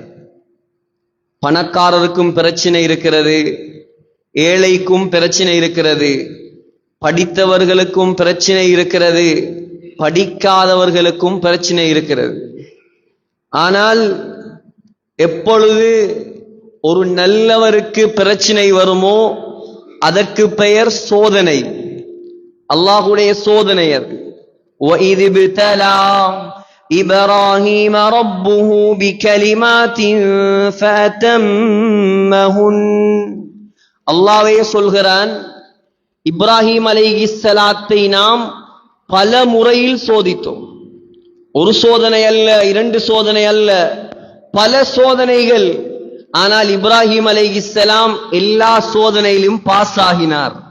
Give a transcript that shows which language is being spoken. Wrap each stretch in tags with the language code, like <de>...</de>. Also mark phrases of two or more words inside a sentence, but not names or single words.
<ta>பணக்காரருக்கும் பிரச்சனை இருக்கிறது, ஏழைக்கும் பிரச்சனை இருக்கிறது, படித்தவர்களுக்கும் பிரச்சனை இருக்கிறது, படிக்காதவர்களுக்கும் பிரச்சனை இருக்கிறது. ஆனால் எப்பொழுது ஒரு நல்லவருக்கு பிரச்சனை வருமோ அதற்கு பெயர் சோதனை, அல்லாஹ்வுடைய சோதனை அது.</ta> <ar>وَإِذِ ابْتَلَى إِبْرَاهِيمَ رَبُّهُ بِكَلِمَاتٍ فَأَتَمَّهُنَّ.</ar> <ta>அல்லாஹ்வே சொல்கிறான், இப்ராஹிம் அலைஹிஸ்ஸலாத்தை நாம் பல முறையில் சோதித்தோம். ஒரு சோதனை அல்ல, இரண்டு சோதனை அல்ல, பல சோதனைகள். ஆனால் இப்ராஹிம் அலைஹிஸ்ஸலாம் எல்லா சோதனையிலும் பாஸ் ஆகினார்.</ta>